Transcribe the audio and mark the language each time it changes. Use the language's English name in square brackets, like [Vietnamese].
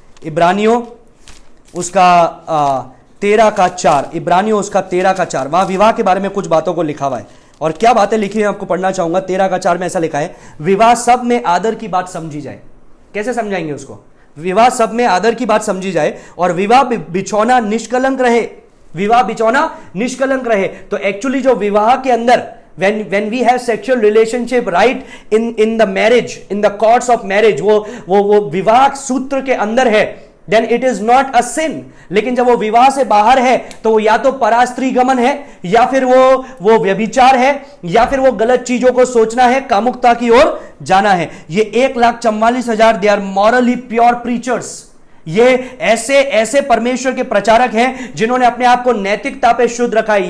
[Hindi] इब्रानियों उसका 13 इब्रानियों उसका 13 वहां विवाह के बारे में कुछ बातों को लिखा हुआ है और क्या बातें लिखी है आपको पढ़ना चाहूंगा। 13 में ऐसा लिखा है, विवाह सब में आदर की बात समझी जाए। कैसे समझाएंगे उसको? विवाह सब में आदर की बात समझी जाए और विवाह बिछौना निष्कलंक रहे। विवाह बिछौना निष्कलंक रहे। तो एक्चुअली जो विवाह के अंदर [English] when we have sexual relationship right in the marriage, in the courts of marriage, [Hindi] वो विवाह सूत्र के अंदर है, [English] then it is not a sin। [Hindi] लेकिन जब वो विवाह से बाहर है तो वो या तो परास्त्री गमन है या फिर वो व्यभिचार है या फिर वो गलत चीजों को सोचना है, कामुकता की ओर जाना है। [English] ये 1,44,000 they are morally pure preachers. [Hindi] ये ऐसे परमेश्वर के प्रचारक हैं जिन्होंने अपने आप को नैतिकता पे शुद्ध रखा है।